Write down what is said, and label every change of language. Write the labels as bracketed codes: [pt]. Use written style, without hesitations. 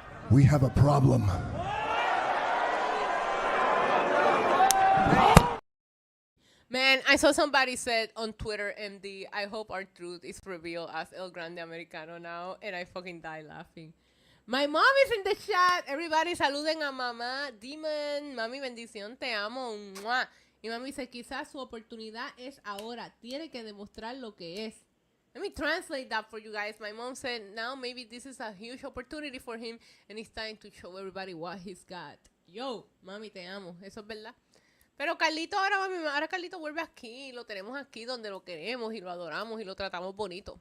[en] We have a problem. Man, I saw somebody said on Twitter, MD, I hope RTruth is revealed as El Grande Americano now, and I fucking die laughing. My mom is in the chat. Everybody [es] saluden a mamá. Demon, mami, bendición, te amo. ¡Mua! Y mami dice, quizás su oportunidad es ahora. Tiene que demostrar lo que es. [en] Let me translate that for you guys. My mom said, now maybe this is a huge opportunity for him, and it's time to show everybody what he's got. [es] Yo, mami, te amo. Eso es verdad. Pero Carlito ahora Carlito vuelve aquí, lo tenemos aquí donde lo queremos y lo adoramos y lo tratamos bonito.